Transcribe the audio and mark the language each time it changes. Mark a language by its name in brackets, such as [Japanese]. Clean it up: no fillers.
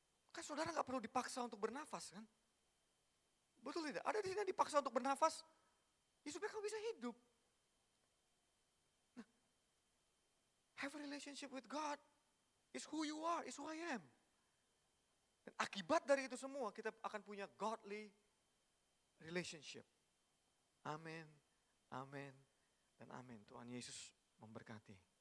[Indonesian] Kan saudara nggak perlu dipaksa untuk bernafas kan? Betul tidak? Ada di sini yang dipaksa untuk bernafas, ya supaya kamu bisa hidup. [English] Have a relationship with God. It's who you are, it's who I am. [Indonesian] Dan akibat dari itu semua kita akan punya godly relationship. Amin, amin, dan amin. Tuhan Yesus memberkati.